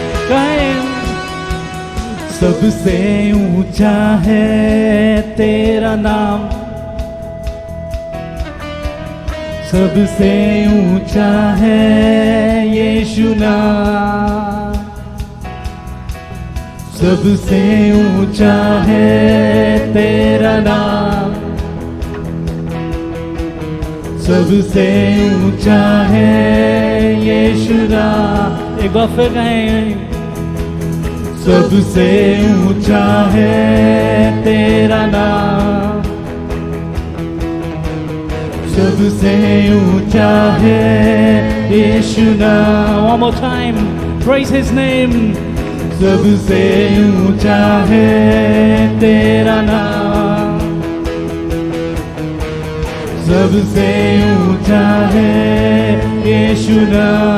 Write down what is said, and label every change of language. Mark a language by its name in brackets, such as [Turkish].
[Hindi] कहें, सबसे ऊंचा है तेरा नाम, सबसे ऊंचा है यीशु नाम, सबसे ऊंचा है तेरा नाम, सबसे ऊंचा है यीशु नाम। एक बार फिर कहें, सबसे ऊंचा है तेरा नाम, सबसे ऊंचा है यीशु नाम। [English] One more time, praise his name. [Hindi] सबसे ऊंचा है तेरा नाम, सबसे ऊंचा है यीशु नाम।